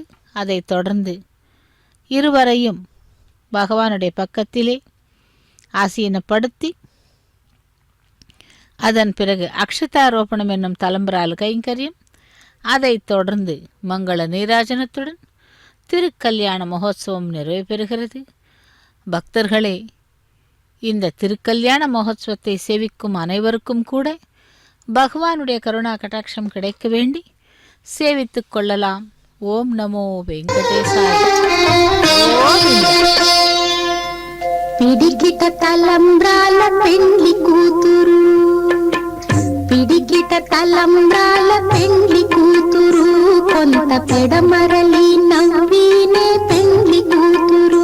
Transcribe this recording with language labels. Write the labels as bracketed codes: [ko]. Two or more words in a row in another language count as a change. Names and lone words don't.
[ta] அதைத் தொடர்ந்து இருவரையும் பகவானுடைய பக்கத்திலே ஆசீனப்படுத்தி அதன் பிறகு அக்ஷதாரோபணம் என்னும் தலம்பரால் கைங்கரியம், அதைத் தொடர்ந்து மங்கள நீராஜனத்துடன் திருக்கல்யாண மகோத்சவம் நிறைவு பெறுகிறது. பக்தர்களே, இந்த திருக்கல்யாண மகோத்சவத்தை சேவிக்கும் அனைவருக்கும் கூட பகவானுடைய கருணா கடாட்சம் கிடைக்க வேண்டி சேவித்துக் கொள்ளலாம். ஓம் நமோ வெங்கடேசாய. [te] పిడికిట తలంబ్రాల పెండ్లి కూతురు, పిడికిట తలంబ్రాల పెండ్లి కూతురు, కొంత పెడమరలి నవ్వినే పెండ్లి కూతురు.